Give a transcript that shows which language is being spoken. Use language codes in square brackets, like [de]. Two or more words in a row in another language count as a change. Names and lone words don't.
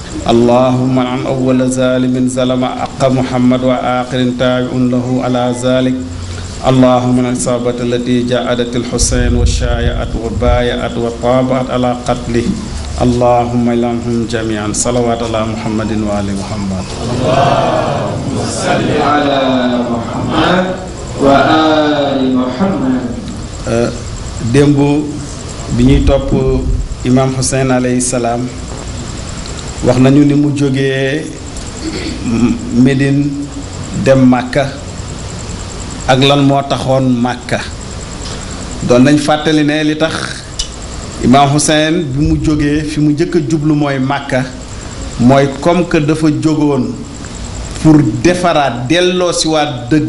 [ar] اللهم عن أول ظالم ظلم حق محمد وآخر تابع له على ذلك اللهم من الإصابة التي جاءت الحسين والشايعت وبايعت وطابعت على قتله اللهم إلههم جميعا صلوات على محمد وآل محمد اللهم صل على محمد وآل محمد. [wo] démb bi ñuy topp imam Hussein [ar] عليه السلام [wo] wax nañu ni mu jógee Médine dem Màkka ak lan moo taxoon Màkka doon nañ fàttali ne li tax imam Hussein bi mu jógee fi mu njëkk a jublu mooy Màkka mooy [fr] comme que [wo] dafa jógoon pour defaraat delloo siwaat